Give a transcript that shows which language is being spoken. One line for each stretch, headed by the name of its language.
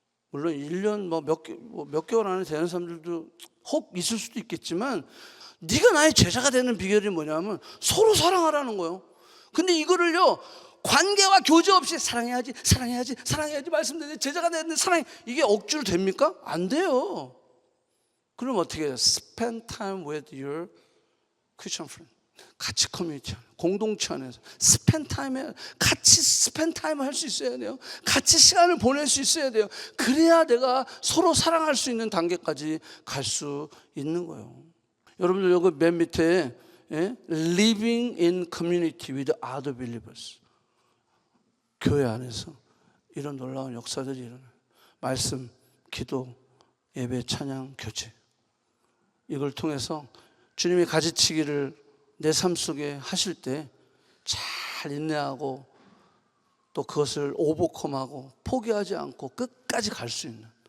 Korean: 물론 1년 몇 개월 안에 되는 사람들도 혹 있을 수도 있겠지만 네가 나의 제자가 되는 비결이 뭐냐면 서로 사랑하라는 거예요. 근데 이거를요 관계와 교제 없이 사랑해야지 말씀드리는데 제자가 되는데 사랑해, 이게 억지로 됩니까? 안 돼요. 그럼 어떻게 해요?
English: Spend time with your Christian friend.
Korean: 같이 커뮤니티 안에, 공동체 안에서 같이 스펜 타임을 할 수 있어야 돼요. 같이 시간을 보낼 수 있어야 돼요. 그래야 내가 서로 사랑할 수 있는 단계까지 갈 수 있는 거예요. 여러분들 여기 맨 밑에
English: Living in community with other believers.
Korean: 교회 안에서 이런 놀라운 역사들이 일어나요. 말씀, 기도, 예배, 찬양, 교제. 이걸 통해서 주님이 가지치기를 내 삶 속에 하실 때 잘 인내하고 또 그것을 오버컴하고 포기하지 않고 끝까지 갈 수 있는.